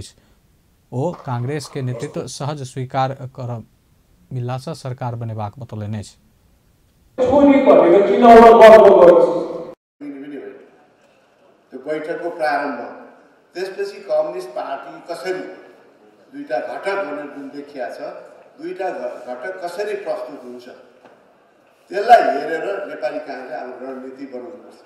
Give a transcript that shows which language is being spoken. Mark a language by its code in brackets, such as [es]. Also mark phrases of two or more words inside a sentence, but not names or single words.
[mai] ओ कांग्रेस के नेतृत्व सहज स्वीकार कर मिलला से सरकार बनेबाक बतौलनि। [ne] बैठकको प्रारम्भ त्यसपछि कम्युनिस्ट पार्टी कसरी दुईटा घटक भनेर जुन देखिया छ दुईटा घटक कसरी प्रस्तुत हुन्छ त्यसलाई हेरेर नेपाली कांग्रेस अब रणनीति बनाउनुपर्छ।